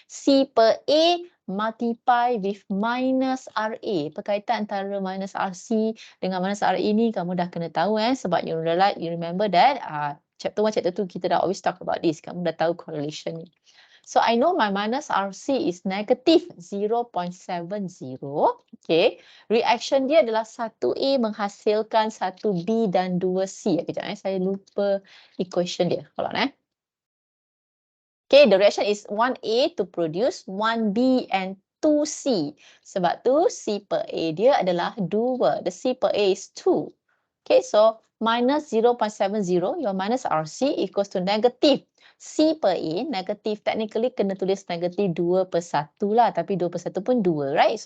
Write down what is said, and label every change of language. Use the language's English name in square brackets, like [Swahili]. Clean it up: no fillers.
[English] C per A multiply with minus RA. [Malay] Perkaitan antara minus RC dengan minus RA ni kamu dah kena tahu sebab [English] you remember that chapter 1, chapter 2 [Malay] kita dah [English] always talk about this. [Malay] Kamu dah tahu correlation ni. [English] So I know my minus RC is negative 0.70. Okay. [Malay] Reaction dia adalah 1A menghasilkan 1B dan 2C. Kejap saya lupa equation dia. [English] Hold on Okay, the reaction is 1A to produce 1B and 2C. [Malay] Sebab tu C per A dia adalah 2. [English] The C per A is 2. Okay, so minus 0.70, your minus RC equals to negative C per A, negative technically [Malay] kena tulis negative 2/1 lah, tapi 2/1 pun 2, [English] right?